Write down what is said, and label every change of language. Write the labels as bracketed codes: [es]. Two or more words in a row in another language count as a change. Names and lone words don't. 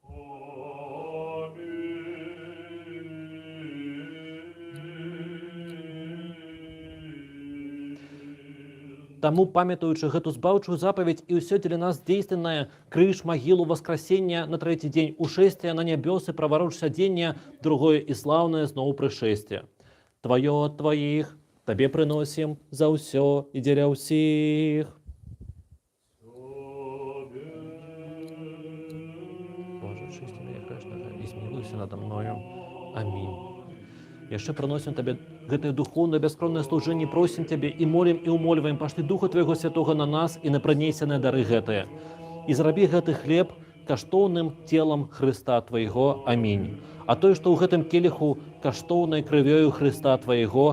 [be] Таму, памятаючы гэту збаўчую запаведь і ўсё дзеля нас дзейсненнае, крыж, магілу, воскресення на трэці дзень, ушэсця на нябёсы, правароч сядзення, другое і слаўнае зноў прышэсце. Тваё ад тваіх, Табе прыносім за ўсё і дзеля ўсіх. Боже, чысці мяне грэшнага і змілуйся надо мною. Амінь. Яшчэ прыносім Табе гэтае духоўнае бяскроннае служэнне, просім Цябе і молім і ўмольваем, пашлі Духа Твайго Святога на нас і на прынесеныя дары гэтыя. І зрабі гэты хлеб каштоўным целам Хрыста Твайго. Амінь. А той, што ў гэтым келіху каштоўнай крывёю Хрыста Твайго.